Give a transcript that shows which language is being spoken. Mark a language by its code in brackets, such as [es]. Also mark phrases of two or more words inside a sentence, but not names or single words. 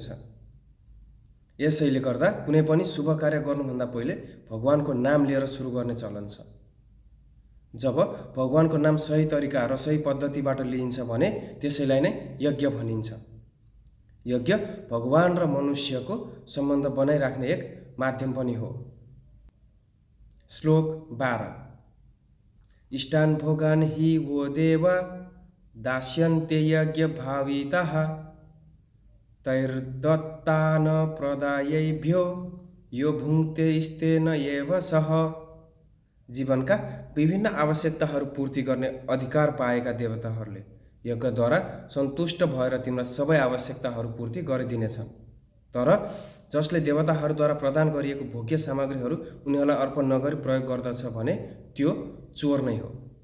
[ne] यसैले गर्दा कुनै पनि शुभ कार्य गर्नुभन्दा पहिले भगवानको नाम लिएर सुरु गर्ने चलन छ। जब भगवानको नाम सही तरिका र सही पद्धतिबाट लिइन्छ भने त्यसैलाई नै यज्ञ भनिन्छ। यज्ञ भगवान र मनुष्यको सम्बन्ध बनाइराख्ने एक माध्यम पनि हो। [sa] श्लोक 12 इष्टान् भोगान् हि वो देवा दास्यन्ते यज्ञ भाविताः तैर्दत्तान् प्रदायैभ्यो यो भुङ्क्ते स्तेन एव सः। [ne] जीवनका विभिन्न आवश्यकताहरू पूर्ति गर्ने अधिकार पाएका देवताहरूले यज्ञद्वारा सन्तुष्ट भएर तिम्रा सबै आवश्यकताहरू पूर्ति गरिदिनेछन्। तर जसले देवताहरूद्वारा प्रदान गरिएको भोग्य सामग्रीहरू उनीहरूलाई अर्पण नगरी प्रयोग गर्दछ भने त्यो चोर नै हो।